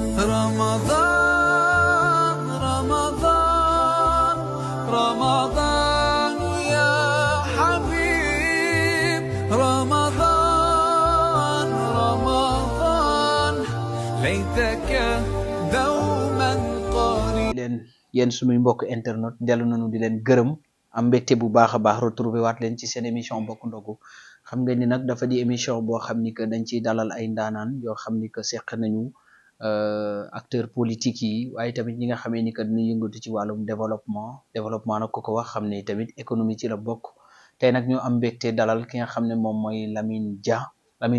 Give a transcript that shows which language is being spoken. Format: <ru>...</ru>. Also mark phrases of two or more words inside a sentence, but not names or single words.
<ar>رمضان رمضان رمضان يا حبيب رمضان رمضان ليتك دوما قريب</ar> <wo>leen yéen suñuy mbokk internet dellu nañu di leen gërëm am mbégte bu baax a baax retrouvé waat leen ci seen émission bokk ndogu xam ngeen ni nag dafa di émission boo xam ni que dañ ciy dalal ay ndaanaan yoo xam ni que seq nañu</wo> <fr>acteurs politiques</fr> <wo>yi waaye tamit ñi nga xamee ni que dañuy yëngatu ci wàllum développement nag ku ko wax xam ne tamit économie ci la bokk tey nag ñu am mbégte dalal ki nga xam ne moom mooy Lamine</wo>